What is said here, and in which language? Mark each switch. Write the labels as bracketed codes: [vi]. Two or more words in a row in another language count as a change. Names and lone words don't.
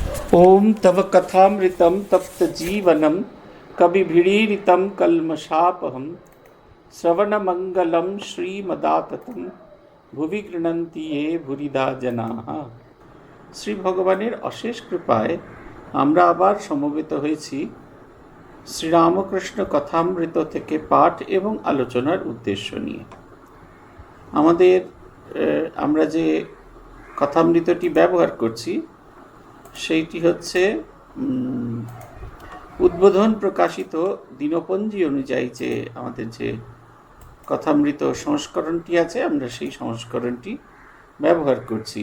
[sa] ओम तव कथामृतं तप्तजीवनं कविभिरीडितं कल्मषापहं श्रवणमङ्गलं श्रीमदाततं भुवि गृह्णन्ति ये भूरिदा जनाः। [bn] শ্রী ভগবানের অশেষ কৃপায় আমরা আবার সমবেত হয়েছি শ্রীরামকৃষ্ণ কথামৃত থেকে পাঠ এবং আলোচনার উদ্দেশ্য নিয়ে। আমরা যে কথামৃতটি ব্যবহার করছি সেইটি হচ্ছে উদ্বোধন প্রকাশিত দিনপঞ্জি অনুযায়ী যে আমাদের যে কথামৃত সংস্করণটি আছে, আমরা সেই সংস্করণটি ব্যবহার করছি।